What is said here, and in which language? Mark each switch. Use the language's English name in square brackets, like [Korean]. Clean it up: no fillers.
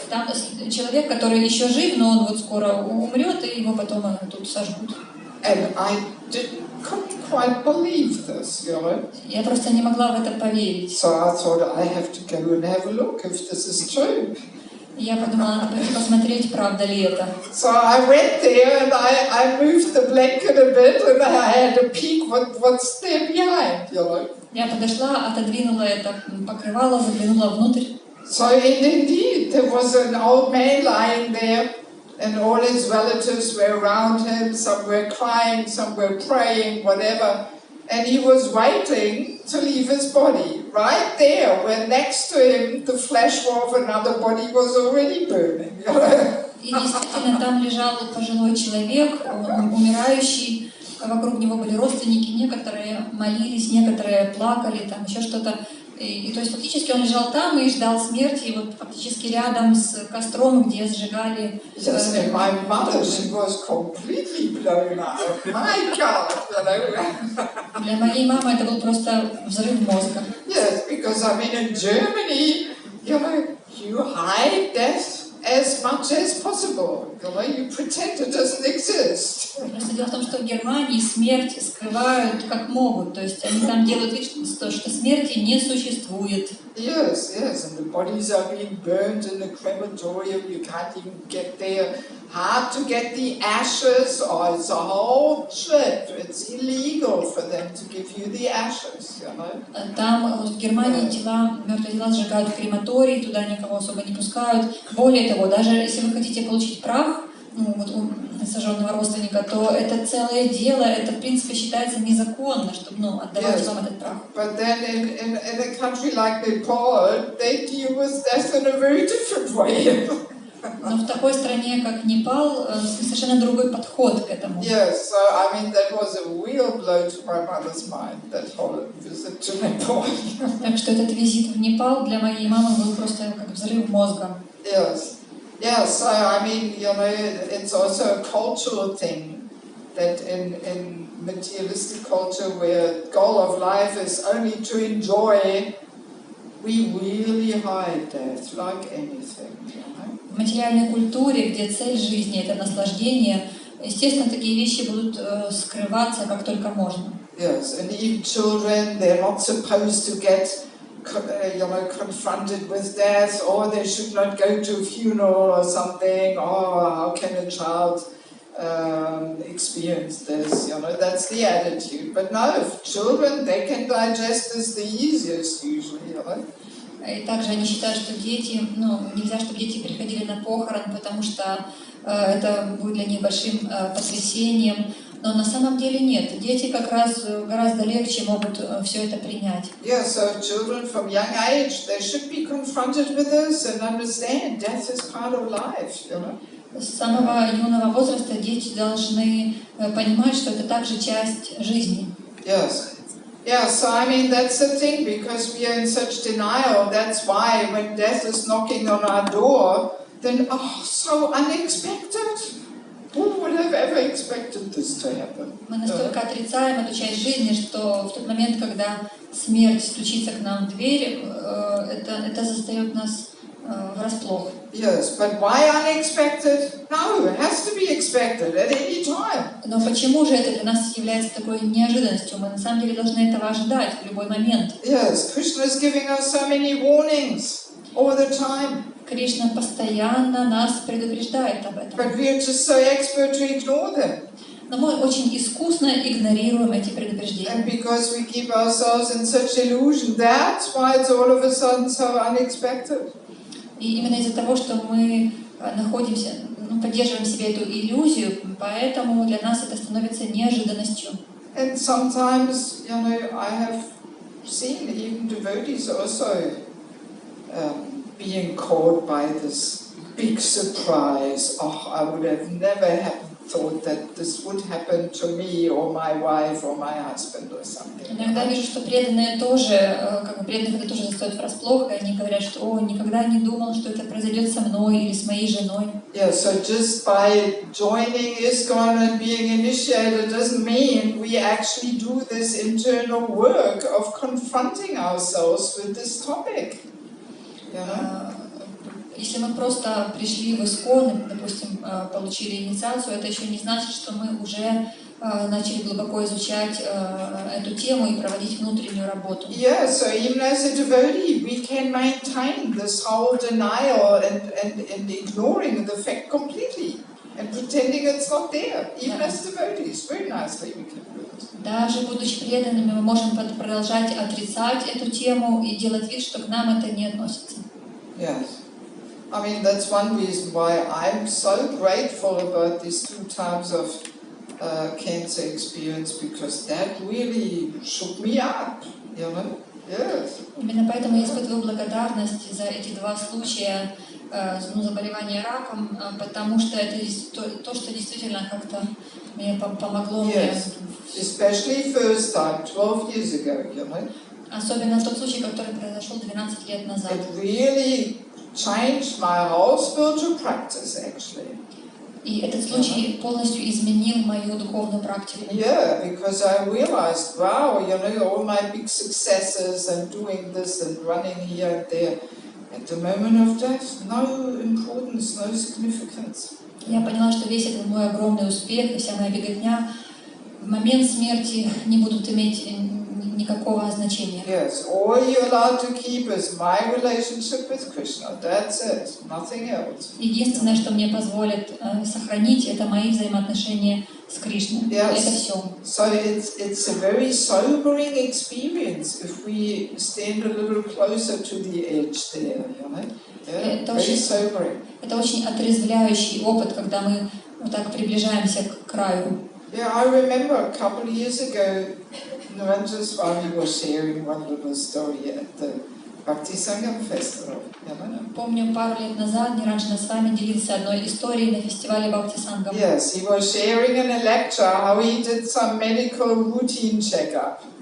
[Russian] Там человек, который еще жив, но он вот скоро умрет, и его потом тут сожгут. [English] And I couldn't quite believe this, you know. [Russian] Я просто не могла в это поверить. [English] So I thought I have to go and have a look if this is true. [Russian] Я подумала, надо пойти посмотреть, правда ли это. [English] So I went there and I moved the blanket a bit and I had a peek what's there behind, you know. [Russian] Я подошла, отодвинула это покрывало, заглянула внутрь. [English] So indeed, there was an old man lying there, and all his relatives were around him. Some were crying, some were praying, whatever. And he was waiting to leave his body. Right there, where next to him the flesh of another body was already burning. [Russian] И действительно, там лежал пожилой человек, умирающий. Вокруг него были родственники, некоторые молились, некоторые плакали, там еще что-то. И то есть фактически он лежал там и ждал смерти, и вот фактически рядом с костром, где сжигали. [English] Yes, and my mother, she was completely blown out. My God, you know. [Russian] Для моей мамы это был просто взрыв мозга. [English] Yes, because I mean in Germany, you know, you hide death as much as possible. You know, you pretend it doesn't exist. [Russian] Просто дело в том, что в Германии смерть скрывают как могут, то есть они там делают вид, что смерти не существует. [English] Yes, yes, and the bodies are being burned in the crematorium. You can't even get there. Hard to get the ashes. Oh, it's a whole trip. It's illegal for them to give you the ashes, you know. [Russian] Там в Германии мертвые тела сжигают в крематории, туда никого особо не пускают. Более того, даже если вы хотите получить прах, ну, вот у сожженного родственника, то это целое дело, это в принципе считается незаконно, чтобы отдавать вам этот прах. [English] But then in a country like Nepal, they deal with death in a very different way. [Russian] Но в такой стране, как Непал, совершенно другой подход к этому. [English] Yes, so I mean that was a real blow to my mother's mind, that whole visit to Nepal. [Russian] Так что этот визит в Непал для моей мамы был просто как взрыв мозга. [English] Yes. Yeah, so I mean, you know, it's also a cultural thing that in materialistic culture where the goal of life is only to enjoy, we really hide death like anything, you know. [Russian] В материальной культуре, где цель жизни — это наслаждение, естественно, такие вещи будут скрываться как только можно. [English] Yes, and even children, they're not supposed to get confronted with death, or they should not go to a funeral or something. Oh, how can a child experience this? You know, that's the attitude. But no, children, they can digest this the easiest usually, you know. [Russian] И также они считают, что дети, нельзя, чтобы дети приходили на похорон, потому что это будет для них большим потрясением. Но на самом деле нет. Дети как раз гораздо легче могут все это принять. [English] Yeah, so children from young age, they should be confronted with this and understand death is part of life, you know. [Russian] С самого юного возраста дети должны понимать, что это также часть жизни. [English] Yes. Yeah, so I mean that's the thing, because we are in such denial. That's why when death is knocking on our door, then so unexpected. Who would have ever expected this to happen? [Russian] Мы настолько отрицаем эту часть жизни, что в тот момент, когда смерть стучится к нам в дверь, это застает нас врасплох. [English] Yes, but why unexpected? No, it has to be expected at any time. [Russian] Но почему же это для нас является такой неожиданностью? Мы на самом деле должны этого ожидать в любой момент. [English] Yes, Krishna is giving us so many warnings all the time. [Russian] Кришна постоянно нас предупреждает об этом. [English] But we are just so expert to ignore them. [Russian] Но мы очень искусно игнорируем эти предупреждения. [English] And because we keep ourselves in such illusion, that's why it's all of a sudden so unexpected. [Russian] И именно из-за того, что мы находимся, поддерживаем в себе эту иллюзию, поэтому для нас это становится неожиданностью. [English] And sometimes, you know, I have seen even devotees also being caught by this big surprise. Oh, I would have never thought that this would happen to me or my wife or my husband or something. [Russian] Иногда вижу, что преданные тоже, преданных это тоже застает врасплох, и они говорят, что никогда не думал, что это произойдет со мной или с моей женой. [English] Yeah, so just by joining ИСККОН and being initiated doesn't mean we actually do this internal work of confronting ourselves with this topic. [Russian] Если мы просто пришли в ИСККОН и, допустим, получили инициацию, это еще не значит, что мы уже начали глубоко изучать эту тему и проводить внутреннюю работу. [English] Yeah, so even as a devotee, we can maintain this whole denial and ignoring the fact completely and pretending it's not there. Even as devotees, very nicely we can do it. [Russian] Даже будучи преданными, мы можем продолжать отрицать эту тему и делать вид, что к нам это не относится. [English] Yes. I mean, that's one reason why I'm so grateful about these 2 times of cancer experience, because that really shook me up, you know? Yes. [Russian] Именно поэтому я испытываю благодарность за эти 2 случая заболевания раком, потому что это то, что действительно как-то мне помогло мне. [English] Especially first time, 12 years ago, you know? [Russian] Особенно тот случай, который произошел 12 лет назад. [English] It really changed my whole spiritual practice, actually. [Russian] И этот случай полностью изменил мою духовную практику. [English] Yeah, because I realized, wow, you know, all my big successes and doing this and running here and there, at the moment of death, no importance, no significance. [Russian] Я поняла, что весь этот мой огромный успех и вся моя беготня в момент смерти не будут иметь никакого значения. [English] Yes, all you're allowed to keep is my relationship with Krishna. That's it, nothing else. [Russian] Единственное, что мне позволит сохранить, это мои взаимоотношения с Кришной. [English] Yes. [Russian] Это все. [English] So it's a very sobering experience if we stand a little closer to the edge there, you know. Yeah, very sobering. [Russian] Это очень отрезвляющий опыт, когда мы вот так приближаемся к краю. [English] Yeah, I remember a couple of years ago, Narendra Swami was sharing one little story at the Bhakti Sangam Festival. [Russian] Помню, пару лет назад Ниранджана с вами делился одной историей на фестивале Бхакти Сангам. [English] Yes, he was sharing in a lecture how he did some medical routine checkup.